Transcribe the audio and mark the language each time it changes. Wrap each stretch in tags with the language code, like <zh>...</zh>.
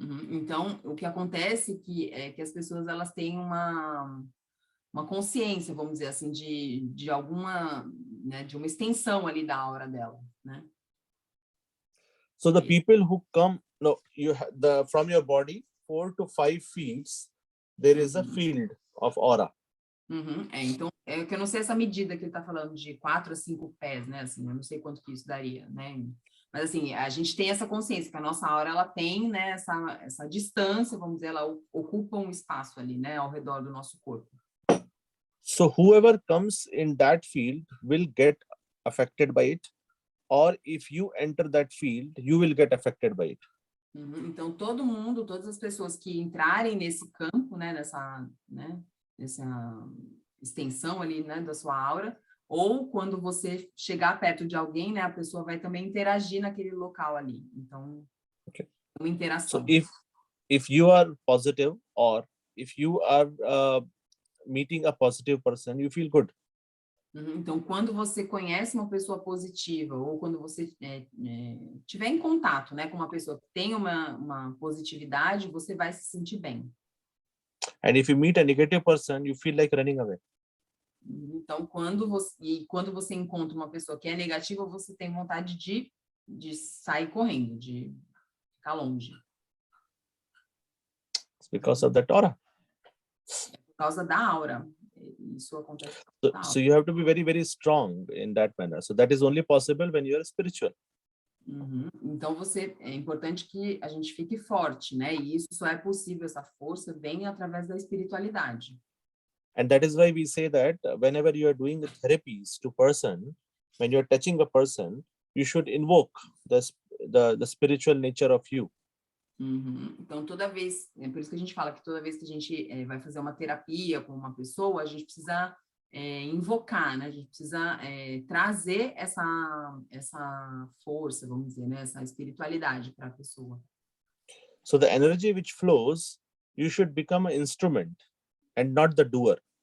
<pt>Então, o que acontece é que as pessoas elas têm uma consciência, vamos dizer assim, de alguma, né, de uma extensão ali da aura dela, né?</pt> <en>So the people who come, from your body 4 to 5 feet, there is a field of aura.</en> <pt>Então, que eu não sei essa medida que ele está falando de 4 a 5 pés, né? Assim, eu não sei quanto que isso daria, né? Mas assim, a gente tem essa consciência que a nossa aura ela tem, né, essa distância, vamos dizer, ela ocupa um espaço ali, né, ao redor do nosso corpo.</pt> <en>So whoever comes in that field will get affected by it, or if you enter that field, you will get affected by it.</en> <pt>Então todo mundo, todas as pessoas que entrarem nesse campo, né, nessa extensão ali, né, da sua aura, ou quando você chegar perto de alguém, né, a pessoa vai também interagir naquele local ali. Então, uma interação.</pt> <en>So if you are positive, or if you are meeting a positive person, you feel good.</en> <pt>Então, quando você conhece uma pessoa positiva, ou quando você tiver em contato, né, com uma pessoa que tem uma positividade, você vai se sentir bem.</pt> <en>And if you meet a negative person, you feel like running away.</en> <pt>Então, quando você encontra uma pessoa que é negativa, você tem vontade de sair correndo, de ficar longe.</pt> <en>It's because of that aura.</en> <pt>É por causa da aura. Isso acontece.</pt> <en>So you have to be very, very strong in that manner. So that is only possible when you are spiritual.</en> <pt>Então, é importante que a gente fique forte, né? E isso só é possível, essa força vem através da espiritualidade.</pt> <en>And that is why we say that whenever you are doing the therapies to person, when you are touching a person, you should invoke the spiritual nature of you.</en> <pt>Então, toda vez, é por isso que a gente fala que toda vez que a gente vai fazer uma terapia com uma pessoa, a gente precisa invocar, né? A gente precisa trazer essa força, vamos dizer, né? Essa espiritualidade para a pessoa.</pt> <en>So the energy which flows, you should become an instrument and not the doer.</en>